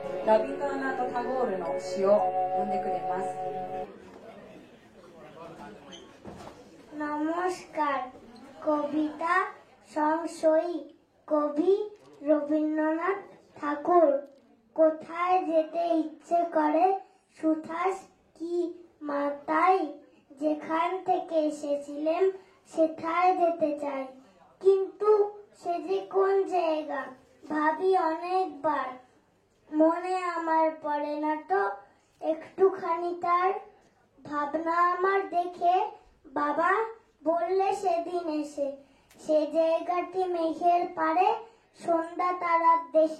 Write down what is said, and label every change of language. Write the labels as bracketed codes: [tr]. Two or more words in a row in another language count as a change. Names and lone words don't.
[ja] রবীন্দ্রনাথ ঠাকুর の詩を読んでくれます。 [bn] নমস্কার। কবিতা সংশয়ী কবি রবীন্দ্রনাথ ঠাকুর। কোথায় যেতে ইচ্ছে করে সুথাস কি মাতাই, যেখান থেকে এসেছিলেন সেথায় যেতে চাই, কিন্তু সে যে কোন জায়গা ভাবি অনেকবার, মনে আমার পড়ে না তো একটুখানি তার ভাবনা আমার দেখে বাবা বললে সেদিন এসে, সে জায়গাটি মেঘের পারে সন্ধ্যা তারার দেশে।